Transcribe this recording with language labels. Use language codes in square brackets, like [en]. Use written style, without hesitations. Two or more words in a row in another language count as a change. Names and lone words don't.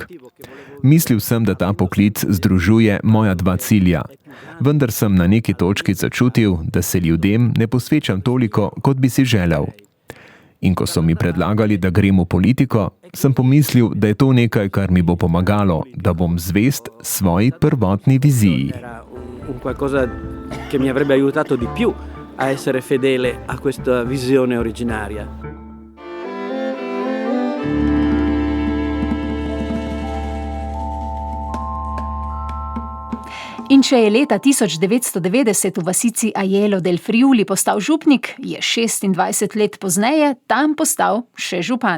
[sl] Mislil sem, da ta poklic združuje moja 2 cilja. Vendar sem na neki točki začutil, da se ljudem ne posvečam toliko, kot bi si želel. In ko so mi predlagali, da grem v politiko, sem pomislil, da je to nekaj, kar mi bo pomagalo, da bom zvest svoji prvotni viziji. [it] Qualcosa che mi avrebbe aiutato di più a essere fedele a questa visione originaria. [sl] In če je leta 1990 v vasici Aiello del Friuli postal župnik, je 26 let pozneje tam postal še župan.